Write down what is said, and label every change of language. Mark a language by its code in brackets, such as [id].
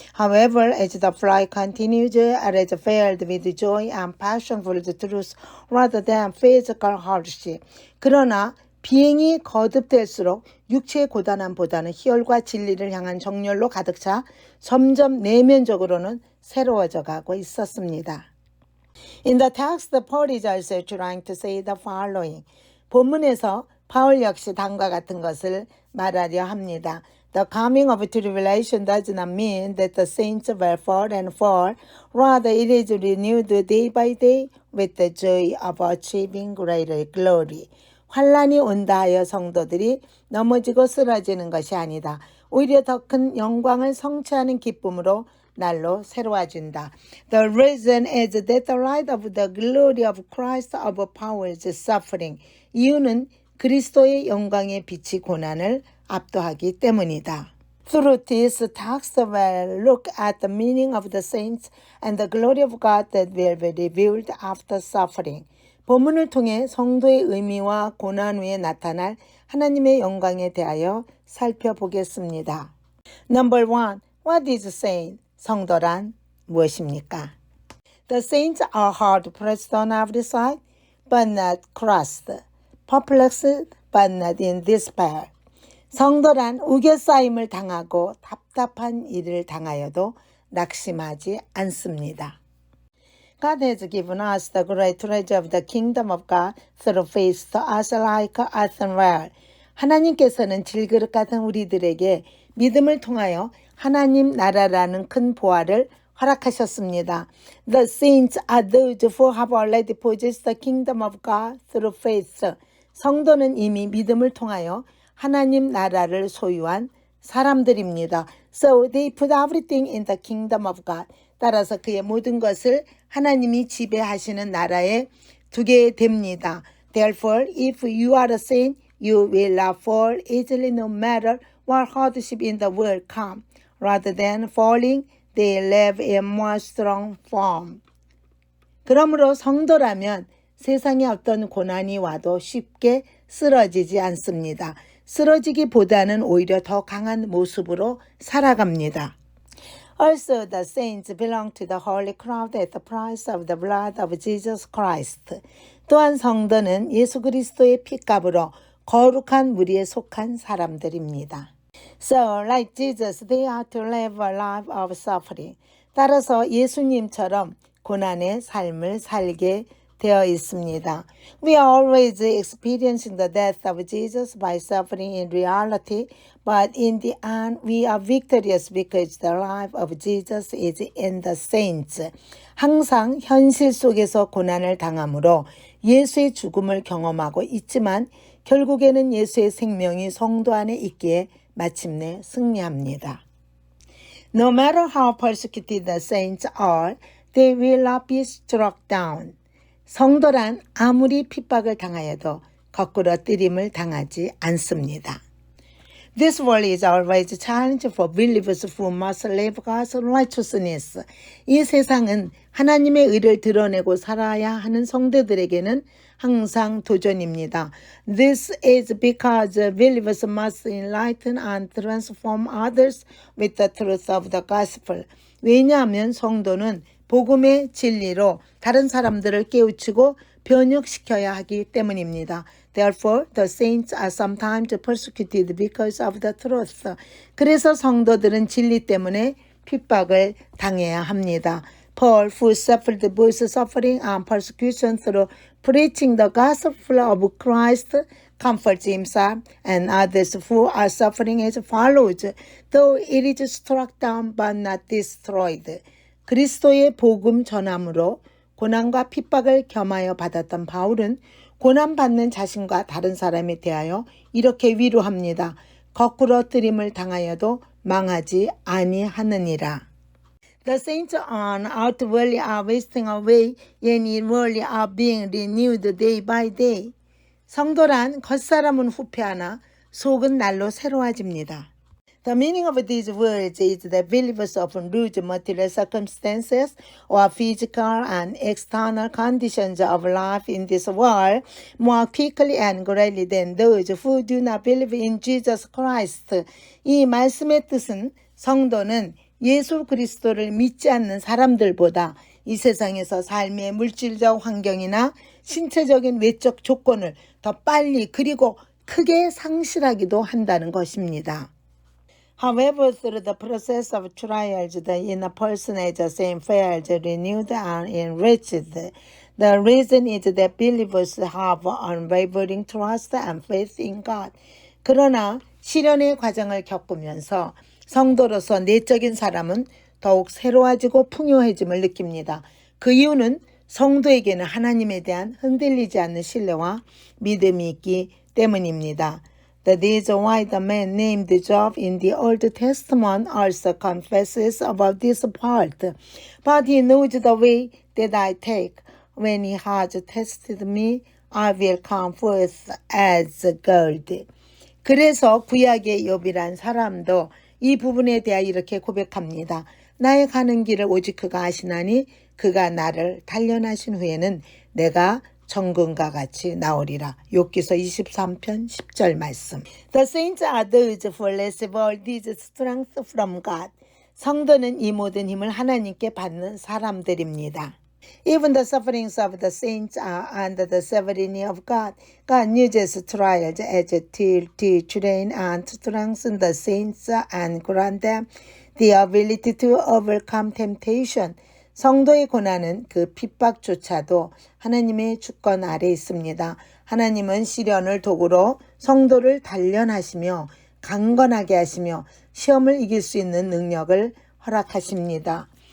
[en] However, as the flight continued, it is filled with joy and passion for the truth rather than physical hardship. [ko] 그러나 비행이 거듭될수록 육체의 고단함보다는 희열과 진리를 향한 정열로 가득 차 점점 내면적으로는 새로워져 가고 있었습니다. [en] In the text, Paul is also trying to say the following. [ko] 본문에서 바울 역시 다음과 같은 것을 말하려 합니다. [en] The coming of tribulation does not mean that the saints will fall and fall. Rather, it is renewed day by day with the joy of achieving greater glory. [ko] 환란이 온다 하여 성도들이 넘어지고 쓰러지는 것이 아니다. 오히려 더 큰 영광을 성취하는 기쁨으로 날로 새로워진다. [en] The reason is that the light of the glory of Christ overpowers suffering. [ko] 이유는 그리스도의 영광의 빛이 고난을 압도하기 때문이다. [en] Through this text, we'll look at the meaning of the saints and the glory of God that will be revealed after suffering. [ko] 본문을 통해 성도의 의미와 고난 후에 나타날 하나님의 영광에 대하여 살펴보겠습니다. [en] Number 1. What is saint? [ko] 성도란 무엇입니까? [en] The saints are hard pressed on every side, but not crushed. Perplexed, but not in despair. [ko] 성도란 우겨싸임을 당하고 답답한 일을 당하여도 낙심하지 않습니다. [en] God has given us the great treasure of the kingdom of God through faith to us like earthenware. [ko] 하나님께서는 질그릇 같은 우리들에게 믿음을 통하여 하나님 나라라는 큰 보화를 허락하셨습니다. [en] The saints are those who have already possessed the kingdom of God through faith. [ko] 성도는 이미 믿음을 통하여 하나님 나라를 소유한 사람들입니다. [en] So they put everything in the kingdom of God. [ko] 따라서 그의 모든 것을 하나님이 지배하시는 나라에 두게 됩니다. [en] Therefore, if you are a saint, you will not fall easily no matter what hardship in the world come. Rather than falling, they live in more strong form. [ko] 그러므로 성도라면 세상에 어떤 고난이 와도 쉽게 쓰러지지 않습니다. 쓰러지기보다는 오히려 더 강한 모습으로 살아갑니다. [en] Also, the saints belong to the holy crowd at the price of the blood of Jesus Christ. [ko] 또한 성도는 예수 그리스도의 핏값으로 거룩한 무리에 속한 사람들입니다. [en] So, like Jesus, they are to live a life of suffering. [ko] 따라서 예수님처럼 고난의 삶을 살게 되어 있습니다. [en] We are always experiencing the death of Jesus by suffering in reality, but in the end we are victorious because the life of Jesus is in the saints. [ko] 항상 현실 속에서 고난을 당함으로 예수의 죽음을 경험하고 있지만 결국에는 예수의 생명이 성도 안에 있기에 마침내 승리합니다. [en] No matter how persecuted the saints are, they will not be struck down. [ko] 성도란 아무리 핍박을 당하여도 거꾸로 뜨림을 당하지 않습니다. [en] This world is always a challenge for believers who must live God's righteousness. [ko] 이 세상은 하나님의 의를 드러내고 살아야 하는 성도들에게는 항상 도전입니다. [en] This is because believers must enlighten and transform others with the truth of the gospel. [ko] 왜냐하면 성도는 복음의 진리로 다른 사람들을 깨우치고 변혁시켜야 하기 때문입니다. [en] Therefore, the saints are sometimes persecuted because of the truth. [ko] 그래서 성도들은 진리 때문에 핍박을 당해야 합니다. [en] Paul, who suffered both suffering and persecution through preaching the gospel of Christ, comforts himself and others who are suffering as follows, though it is struck down but not destroyed. [ko] 그리스도의 복음 전함으로 고난과 핍박을 겸하여 받았던 바울은 고난받는 자신과 다른 사람에 대하여 이렇게 위로합니다. 거꾸로 뜨림을 당하여도 망하지 아니하느니라. [en] The saints on outwardly are wasting away, yet inwardly are being renewed day by day. [ko] 성도란 겉사람은 후패하나 속은 날로 새로워집니다. [en] The meaning of these words is that believers often lose material circumstances or physical and external conditions of life in this world more quickly and greatly than those who do not believe in Jesus Christ. [ko] 이 말씀의 뜻은 성도는 예수 그리스도를 믿지 않는 사람들보다 이 세상에서 삶의 물질적 환경이나 신체적인 외적 조건을 더 빨리 그리고 크게 상실하기도 한다는 것입니다. [en] However, through the process of trials, the inner person is the same fails, renewed and enriched. The reason is that believers have unwavering trust and faith in God. [ko] 그러나 시련의 과정을 겪으면서 성도로서 내적인 사람은 더욱 새로워지고 풍요해짐을 느낍니다. 그 이유는 성도에게는 하나님에 대한 흔들리지 않는 신뢰와 믿음이 있기 때문입니다. [en] That is why the man named Job in the Old Testament also confesses about this part. But he knows the way that I take. When he has tested me, I will come forth as gold. [ko] 그래서 구약의 욥이란 사람도 이 부분에 대하여 이렇게 고백합니다. 나의 가는 길을 오직 그가 아시나니 그가 나를 단련하신 후에는 내가 정금과 같이 나오리라. 욥기서 23편 10절 말씀. [en] The saints are those who receive all this strength from God. [ko] 성도는 이 모든 힘을 하나님께 받는 사람들입니다. [en] Even the sufferings of the saints are under the sovereignty of God. God uses trials as a tool to train and strengthen the saints and grant them the ability to overcome temptation. [ko] 성도의 고난은 그 핍박조차도 하나님의 주권 아래 있습니다. 하나님은 시련을 도구로 성도를 단련하시며 강건하게 하시며 시험을 이길 수 있는 능력을 허락하십니다.